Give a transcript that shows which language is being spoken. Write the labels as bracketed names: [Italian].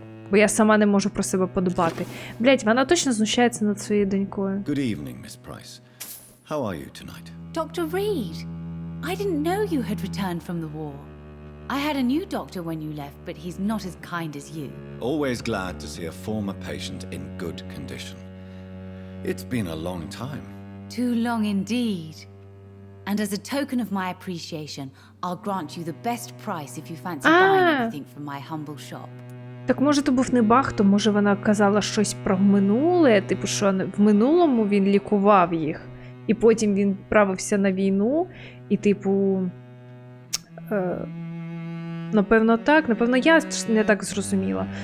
[Ukrainian] Бо я сама не можу про себе подбати. Блять, вона точно знущається над своєю донькою. [English] Good evening, Miss Price. How are you tonight? Dr. Reed, I didn't know you had returned from the war. I had a new doctor when you left, but he's not as kind as you. Always glad to see a former patient in good condition. It's been a long time. Too long indeed. And as a token of my appreciation, I'll grant you the best price if you fancy buying anything from my humble shop. [Ukrainian] Так може то був не баг, то може вона казала щось про минуле, типу, що в минулому він лікував їх. І потім він відправився на війну, і, типу, напевно так, напевно, я не так зрозуміла.